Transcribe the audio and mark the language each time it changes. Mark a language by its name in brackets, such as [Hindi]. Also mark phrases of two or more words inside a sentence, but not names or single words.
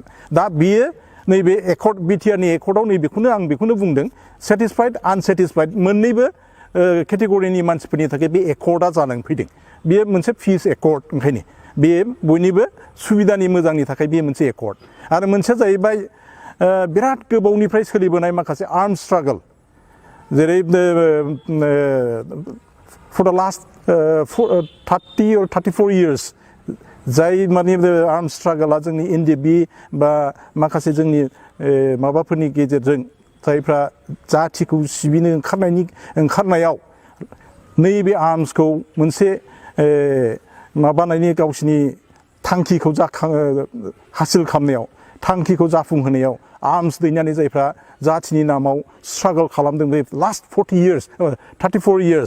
[Bodo] दा बियो नैबे एकर्ड BTR नि एकर्डआव नैबेखौनो आं बेखौनो बुंदों [English] satisfied unsatisfied [Bodo] मोननैबो केटेगरिनि मानसिफोरनि थाखाय बे एकर्डआ जानानै फैदों। बेयो मोनसे [English] peace accord, [Bodo] ओंखायनो बे बयनिबो सुबिदानि मोजांनि थाखाय बेयो मोनसे एकर्ड। आरो मोनसेया जाहैबाय बिराद गोबावनिफ्राय सोलिबोनाय माखासे [English] arm struggle, [Bodo] जेरै [English] for the last 30 or 34 years [Bodo] जाय माने आर्म स्ट्रागला जोंनि NDP बा माखासे जोंनि माबाफोरनि गेजेरजों जायफ्रा जाथिखौ सिबिनो ओंखारनायाव नैबे आर्मसखौ मोनसे माबानायनि गावसिनि थांखिखौ हासिल खालामनायाव थांखिखौ जाफुंहोनायाव आर्मस दैनानै जायफ्रा जाथिनि नामाव स्ट्रागल खालामदों बे [English] last 34 years.